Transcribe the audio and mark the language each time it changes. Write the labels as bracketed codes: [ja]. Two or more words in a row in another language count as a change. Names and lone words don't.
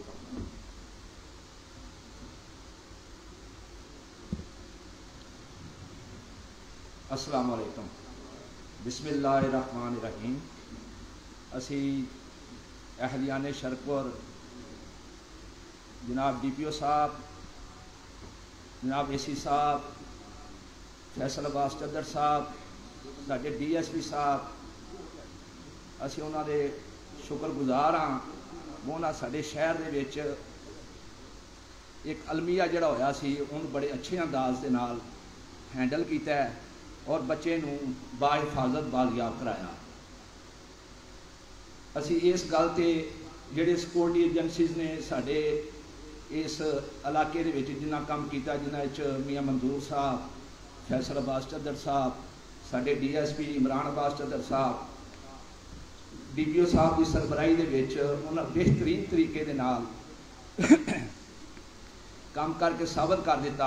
[ar] السلام علیکم. بسم اللہ الرحمن الرحیم. [pa] اسی اہلیان شرکپور جناب DPO صاحب, جناب AC صاحب, فیصل عباس چدر صاحب, ساڈے DSP صاحب, اسی انہاں دے شکر گزار ہاں. وہ انہاں ساڈے شہر دے وچ ایک المیہ جڑا ہویا سی ان بڑے اچھے انداز دے نال ہینڈل کیتا ہے اور بچے نو با حفاظت بازیاب کرایا. ਅਸੀਂ ਇਸ ਗੱਲ ਤੇ ਜਿਹੜੇ ਸਿਕਿਉਰਿਟੀ ਏਜੰਸੀਜ਼ ਨੇ ਸਾਡੇ ਇਸ ਇਲਾਕੇ ਦੇ ਵਿੱਚ ਜਿੰਨਾ ਕੰਮ ਕੀਤਾ, ਜਿਨ੍ਹਾਂ ਵਿੱਚ ਮੀਆਂ ਮਨਜ਼ੂਰ ਸਾਹਿਬ, ਫੈਸਲ ਅਬਾਸ ਚੱਦਰ ਸਾਹਿਬ, ਸਾਡੇ DSP ਇਮਰਾਨ ਅਬਾਸ ਚੱਦਰ ਸਾਹਿਬ, DPO ਸਾਹਿਬ ਦੀ ਸਰਬਰਾਹੀ ਦੇ ਵਿੱਚ ਉਹਨਾਂ ਬਿਹਤਰੀਨ ਤਰੀਕੇ ਦੇ ਨਾਲ ਕੰਮ ਕਰਕੇ ਸਾਬਤ ਕਰ ਦਿੱਤਾ।